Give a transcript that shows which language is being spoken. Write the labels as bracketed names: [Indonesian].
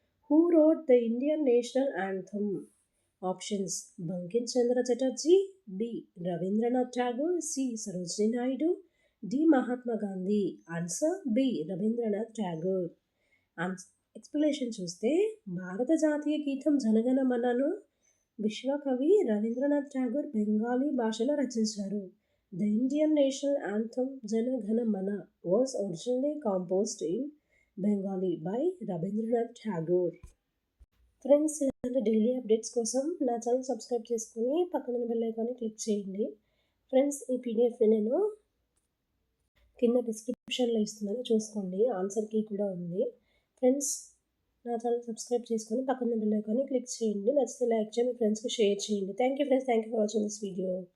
[English] Who wrote the Indian national anthem? Options Bankim Chandra Chatterjee, B Rabindranath Tagore, C Sarojini Naidu, D Mahatma Gandhi. [Telugu] Answer B Rabindranath Tagore. Explanation చూస్తే భారత జాతీయ గీతం జనగణ మనను విశ్వకవి రవీంద్రనాథ్ ఠాగూర్ బెంగాలీ భాషలో రచించారు. [English] The Indian national anthem Jana Gana Mana was originally composed in Bengali by Rabindranath Tagore. [Telugu] Friends ఇలాంటి daily updates కోసం నా ఛానల్ సబ్స్క్రైబ్ చేసుకుని పక్కన బెల్ ఐకాన్ని క్లిక్ చేయండి. ఫ్రెండ్స్ ఈ పీడిఎఫ్ నేను కింద డిస్క్రిప్షన్లో ఇస్తున్నాను, చూసుకోండి. ఆన్సర్ కీ కూడా ఉంది. ఫ్రెండ్స్ నా ఛానల్ సబ్స్క్రైబ్ చేసుకొని పక్కన బెల్ ఐకాన్ని క్లిక్ చేయండి. నచ్చితే లైక్ చేయండి, ఫ్రెండ్స్కి షేర్ చేయండి. [English] Thank you friends, thank you for watching this video.